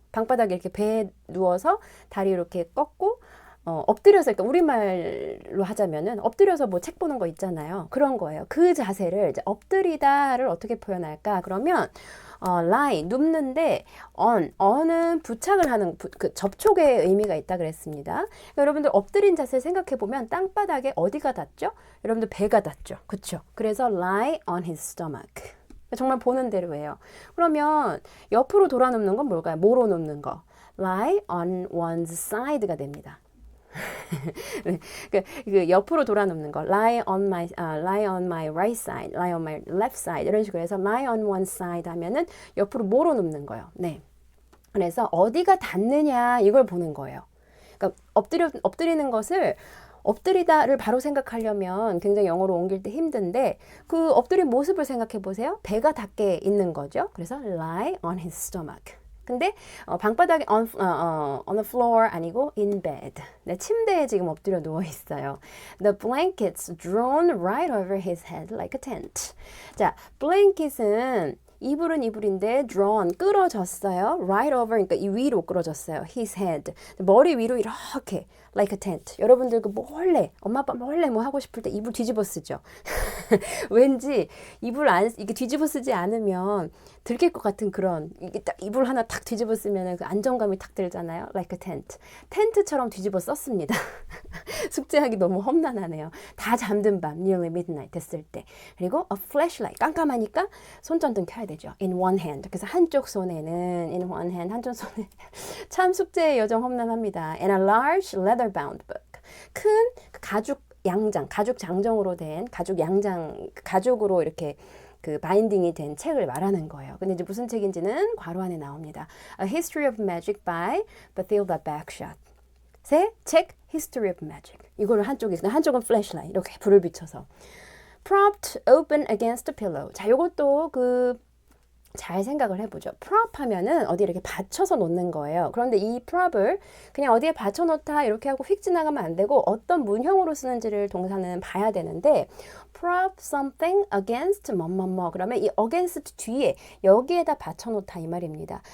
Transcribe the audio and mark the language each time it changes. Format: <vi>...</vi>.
<ko>방바닥에 이렇게 배에 누워서 다리 이렇게 꺾고 엎드려서, 그러니까 우리말로 하자면은 엎드려서 뭐 책 보는 거 있잖아요. 그런 거예요. 그 자세를 이제 엎드리다를 어떻게 표현할까? 그러면 lie, 눕는데 on은 부착을 하는 그 접촉의 의미가 있다 그랬습니다. 그러니까 여러분들 엎드린 자세 생각해 보면 땅바닥에 어디가 닿죠? 여러분들 배가 닿죠. 그렇죠? 그래서</ko> <en>lie on his stomach.</en> <ko>정말 보는 대로 해요. 그러면 옆으로 돌아 눕는 건 뭘까요? 뭐로 눕는 거?</ko> <en>lie on one's side</en> <ko>가 됩니다. 그 옆으로 돌아 눕는 거,</ko> <en>lie on my right side, lie on my left side</en> <ko>이런 식으로 해서</ko> <en>lie on one side</en> <ko>하면은 옆으로 뭐로 눕는 거예요. 네. 그래서 어디가 닿느냐 이걸 보는 거예요. 그러니까 엎드리는 것을 엎드리다를 바로 생각하려면 굉장히 영어로 옮길 때 힘든데 그 엎드린 모습을 생각해 보세요. 배가 닿게 있는 거죠. 그래서</ko> <en>lie on his stomach.</en> <ko>근데 방바닥에</ko> <en>on the floor</en> <ko>아니고</ko> <en>in bed.</en> <ko>네, 침대에 지금 엎드려 누워 있어요.</ko> <en>The blankets drawn right over his head like a tent.</en> <ko>자, blanket은 이불은 이불인데 drawn 끌어졌어요.</ko> <en>right over</en> <ko>그러니까 이 위로 끌어졌어요.</ko> <en>his head.</en> <ko>머리 위로 이렇게</ko> <en>like a tent.</en> <ko>여러분들 그 몰래 엄마 아빠 몰래 뭐 하고 싶을 때 이불 뒤집어 쓰죠. 왠지 이불 이게 뒤집어 쓰지 않으면 들킬 것 같은 그런 이게 딱 이불 하나 탁 뒤집어 쓰면 그 안정감이 탁 들잖아요.</ko> <en>like a tent.</en> <ko>텐트처럼 뒤집어 썼습니다. 숙제하기 너무 험난하네요. 다 잠든 밤,</ko> <en>nearly midnight</en> <ko>됐을 때.</ko> <en>그리고 a flashlight.</en> <ko>깜깜하니까 손전등 켜야 되죠.</ko> <en>in one hand.</en> <ko>그래서 한쪽 손에는</ko> <en>in one hand,</en> <ko>한쪽 손에 참 숙제의 여정 험난합니다.</ko> <en>and a large leather bound book.</en> <ko>큰 가죽 양장, 가죽 장정으로 된 가죽 양장, 가죽으로 이렇게 그 바인딩이 된 책을 말하는 거예요. 근데 이제 무슨 책인지는 괄호 안에 나옵니다.</ko> <en>A History of Magic by Bathilda Bagshot.</en> <ko>새 책</ko> <en>History of Magic.</en> <ko>이거를 한쪽은 flashlight 이렇게 불을 비춰서</ko> <en>propped open against a pillow.</en> <ko>자, 요것도 잘 생각을 해보죠. prop 하면은 어디 이렇게 받쳐서 놓는 거예요. 그런데 이 prop을 그냥 어디에 받쳐 놓다 이렇게 하고 휙 지나가면 안 되고 어떤 문형으로 쓰는지를 동사는 봐야 되는데</ko> <en>prop something against</en> <ko>뭐뭐뭐 그러면 이 against 뒤에 여기에다 받쳐 놓다 이 말입니다.</ko>